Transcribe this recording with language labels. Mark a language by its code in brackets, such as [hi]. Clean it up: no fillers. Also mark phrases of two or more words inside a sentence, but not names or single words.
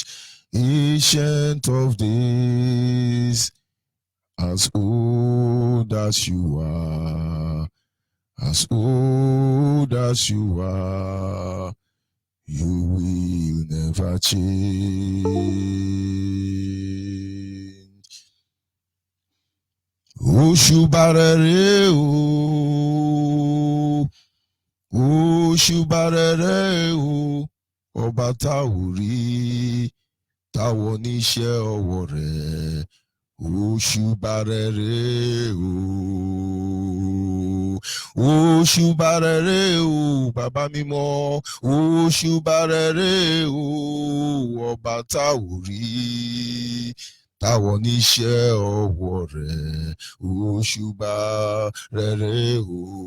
[en] Ancient of days, as old as you are, as old as you are, you will never change. [yo] Oshubarere o, Oshubarere o, ọba tá ò rí, táwọn oníṣẹ́ ọwọ́ rẹ̀. Oshubarere o, Oshubarere o, bàbá mímọ́. Oshubarere o, ọba tá ò rí, táwọn oníṣẹ́ ọwọ́ rẹ̀. Oshubarere o.